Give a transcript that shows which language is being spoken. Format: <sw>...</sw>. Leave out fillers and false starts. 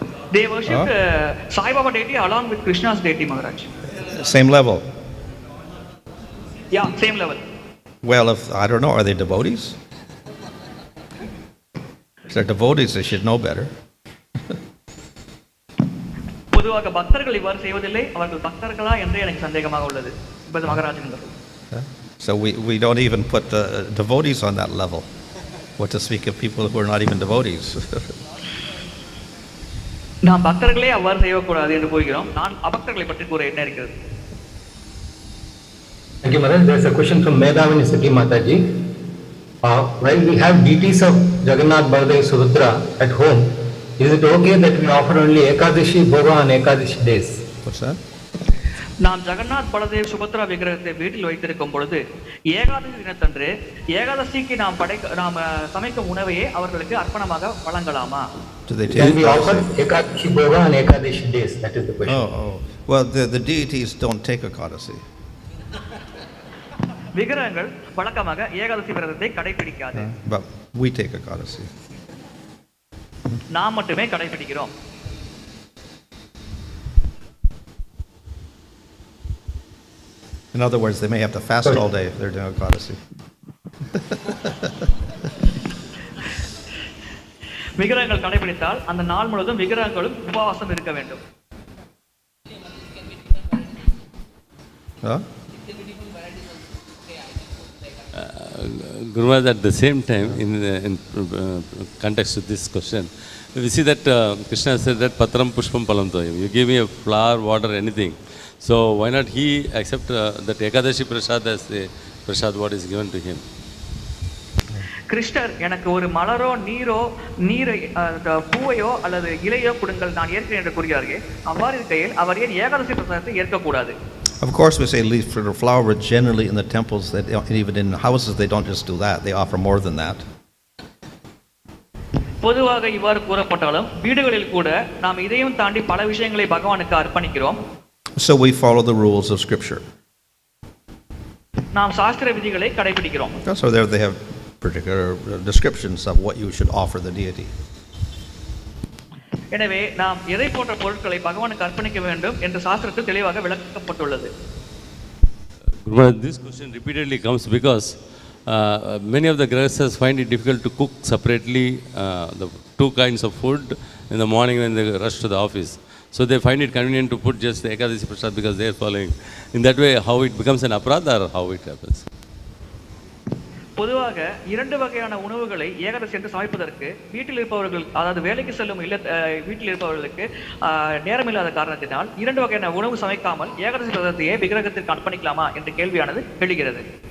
<en>They worshipped Sai Baba deity along with Krishna's deity, Maharaj. Same level? Yeah, same level. Well, I don't know, are they devotees? If they're devotees, they should know better.</en> <ta>பொதுவாக பக்தர்கள் இவ்வாறு செய்வதில்லை. அவர்கள் பக்தர்களா என்று எனக்கு சந்தேகமாக உள்ளது. மகாராஜன்.</ta> <en>So we don't even put the devotees on that level. What to speak of people who are not even devotees?</en> <ta>நாம் பக்தர்களே அவ்வாறு செய்யக்கூடாது என்று கூறுகிறோம். நான் அபக்தர்களை பற்றி கூற என்ன இருக்கிறது?</ta> <en>Thank you, Maharaj. There's a question from Medhavini Sati Mataji. While we have deities of Jagannath, Baladev, Subhadra at home, is it okay that we offer only Ekadashi Bhoga on Ekadashi days? What's that?</en> <ta>நாம் ஜெகநாத் பலதேவ் சுபத்ரா விக்கிரகத்தை வீட்டில் வைத்திருக்கும் பொழுது ஏகாதசி தினத்தன்று ஏகாதசிக்கு நாம் சமைக்கும் உணவையே அவர்களுக்கு அர்ப்பணமாக வழங்கலாமா?</ta> <en>Can we offer Ekadashi Bhoga on Ekadashi days? That is the question. Oh. Well, the deities don't take Ekadasi.</en> <ta>விக்கிரகங்கள் வழக்கமாக ஏகாதசி விரதத்தை கடைபிடிக்காது.</ta> <en>But we take Ekadasi.</en> <ta>நாம் மட்டுமே கடைபிடிக்கிறோம்.</ta> <en>In other words, they may have to fast all day if they're doing Ekadasi.</en> <ta>விக்கிரகங்கள் கடைபிடித்தால் அந்த நாள் முழுவதும் விக்கிரகங்களும் உபவாசம் இருக்க வேண்டும்.</ta> <en>Guru Maharaj, at the same time, in context to this question, we see that Krishna said that</en> <sa>Patram Pushpam Palam Toyam.</sa> <en>You give me a flower, water, anything. So why not he accept that Ekadashi Prasad as the Prasad what is given to him?</en> <ta>கிருஷ்ணர் எனக்கு ஒரு மலரோ நீரை பூவையோ அல்லது இலையோ கொடுங்கள் நான் ஏற்கிறேன் என்று கூறுகிறார்கள். அவ்வாறு இருக்கையில் அவர் ஏன் ஏகாதசி பிரசாதத்தை ஏற்கக்கூடாது?</ta> <en>Of course, we say leaf for the flower, but generally in the temples, even in houses, they don't just do that. They offer more than that.</en> <ta>பொதுவாக இவ்வாறு கூறப்பட்டாலும் வீடுகளில் கூட நாம் இதையும் தாண்டி பல விஷயங்களை பகவானுக்கு அர்ப்பணிக்கிறோம்.</ta> <en>So we follow the rules of Scripture.</en> <ta>நாம் சாஸ்திர விதிகளை கடைபிடிக்கிறோம்.</ta> <en>So there they have particular descriptions of what you should offer the deity.</en> <ta>எனவே நாம் எதை போன்ற பொருட்களை பகவானுக்கு அர்ப்பணிக்க வேண்டும் என்று சாஸ்திரத்தில் தெளிவாக விளக்கப்பட்டுள்ளது.</ta> <en>This question repeatedly comes because many of the grahasthas find it difficult to cook separately the two kinds of food in the morning when they rush to the office. So they find it convenient to put just the Ekadasi Prasad because they are following. In that way, how it becomes an aparadha or how it happens?</en> <ta>பொதுவாக இரண்டு வகையான உணவுகளை ஏகாதசி என்று சமைப்பதற்கு வீட்டில் இருப்பவர்கள், அதாவது வேலைக்கு செல்லும் வீட்டில் இருப்பவர்களுக்கு நேரம் இல்லாத காரணத்தினால் இரண்டு வகையான உணவு சமைக்காமல் ஏகாதசி பிரசாதத்தையே விக்கிரகத்திற்கு அர்ப்பணிக்கலாமா என்ற கேள்வியானது எழுகிறது.</ta>